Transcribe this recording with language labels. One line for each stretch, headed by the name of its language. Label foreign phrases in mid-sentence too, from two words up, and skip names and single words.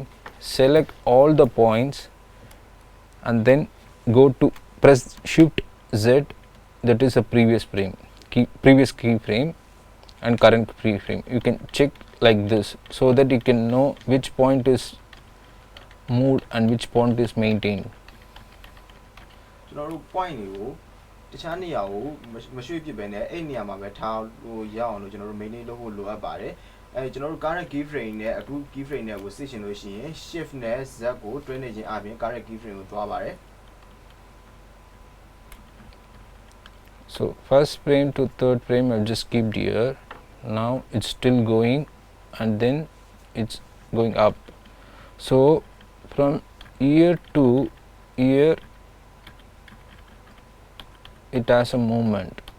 English: Select all the points and then go to press Shift Z, that is a previous frame, previous keyframe and current keyframe. You can check like this so that you can know which point is moved and which point is maintained.
Burmese: ကျွန်တော်တို့ point တွေကိုတခြားနေရာကိုမရွှေ့ပြစ်ပဲနဲ့အဲ့နေရာမှာပဲထားလို့ရအောင်လို့ကျွန်တော်တို့ maintain လုပ်ဖို့လိုအပ်ပါတယ်အဲကျွန်တော်တို့
English: current keyframe
Burmese: နဲ့အခု keyframe နဲ့ကိုစစ်ရှင်လို့ရှိရင် shift နဲ့ z ကိုတွဲနေခြင်းအပြင်
English: current keyframe
Burmese: ကိုသွားပါတယ်
English: So first frame to third frame I've just kept here. Now it's still going and then it's going up. So from here to here it has a movement.